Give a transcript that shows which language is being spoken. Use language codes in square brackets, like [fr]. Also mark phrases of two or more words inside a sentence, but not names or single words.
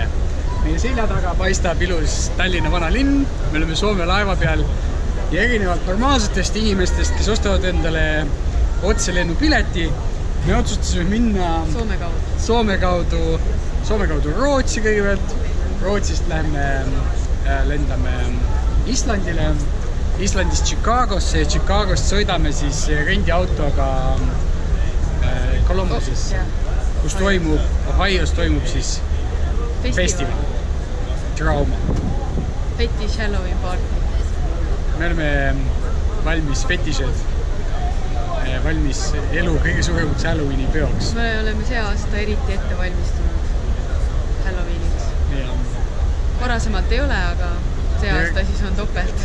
[et] Meie selja taga paistab ilus Tallinna vana linn, me oleme Soome laeva peal ja erinevalt normaalsetest inimestest, kes ostavad endale otselennupileti, me otsustasime minna Soome kaudu Rootsi kõigepealt. Rootsist lendame Islandile, Islandist Chicagosse ja Chicagost sõidame siis rendiautoga Columbusesse, kus Ohio's toimub siis festival. Trauma. [en] Fetish Halloween party. [et] Me oleme valmis fetished, valmis elu kõige suuremaks Halloweeni peoks. Me oleme see aasta eriti ette valmistunud Halloweeniks. Varasemalt ei ole, aga see aasta siis on topelt.